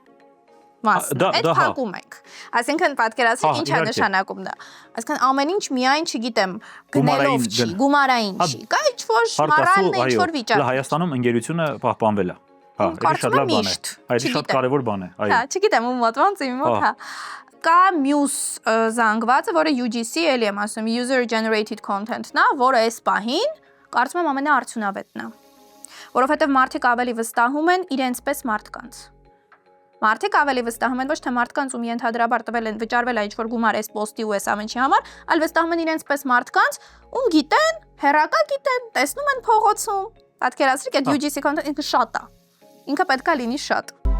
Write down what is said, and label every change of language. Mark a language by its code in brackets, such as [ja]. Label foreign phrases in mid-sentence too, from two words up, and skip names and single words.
[hy] մասն, այդ փակում ենք։ Այսինքն պատկերացրեք ինչ է նշանակում դա։ Այսինքն ամեն ինչ միայն, չգիտեմ, գնելով չի, գումարային չի։ Կա ինչ-որ մորալն է, ինչ-որ վիճակ։ Հայաստանում ընկերությունը պահպանվել է։ Հա, դա շատ լավ բան է։ Այդ շատ կարևոր բան է, այո։ Հա, չգիտեմ ում մոտ ոնց իմ մոտ, հա։ Կա մյուս զանգվածը, որը UGC, էլի եմ ասում, [en] user generated content- [hy] ն է, որը այս պահին կարծում եմ ամենաարդյունավետն է։ Որովհետև մարդիկ ավելի վստահում են իրենց պես մարդկանց։ Մարդիկ ավելի վստահում են ոչ թե մարդկանց, ում ենթադրաբար տվել են վճարվել է ինչ-որ գումար այս պոստի ու այս ամենի համար, այլ վստահում են իրենց պես մարդկանց, ում գիտեն, հեռակա գիտեն, տեսնում են փողոցում։ Պատկերացրեք, այդ [en] UGC content [hy] ինքը շատ է։ Ինքը պետքա լինի շատ։